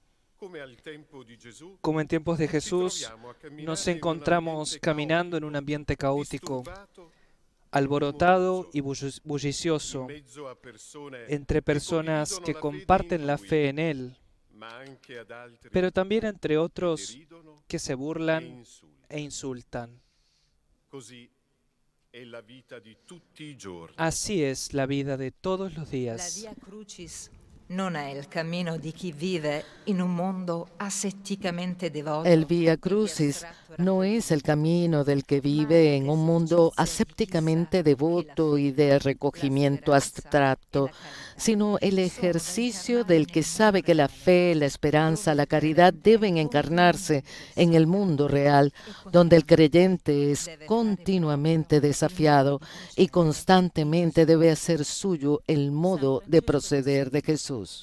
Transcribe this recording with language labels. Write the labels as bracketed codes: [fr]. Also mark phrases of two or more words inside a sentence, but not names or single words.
[es] Como en tiempos de Jesús, nos encontramos caminando en un ambiente caótico, alborotado y bullicioso, entre personas que comparten la fe en Él, pero también entre otros que se burlan e insultan. Así es la vida de todos los [it] La [es] días. [it] via crucis non è il cammino di chi vive in un mondo asetticamente devoto. [es] El Vía Crucis no es el camino del que vive en un mundo asépticamente devoto y de recogimiento abstracto, sino el ejercicio del que sabe que la fe, la esperanza, la caridad deben encarnarse en el mundo real, donde el creyente es continuamente desafiado y constantemente debe hacer suyo el modo de proceder de Jesús.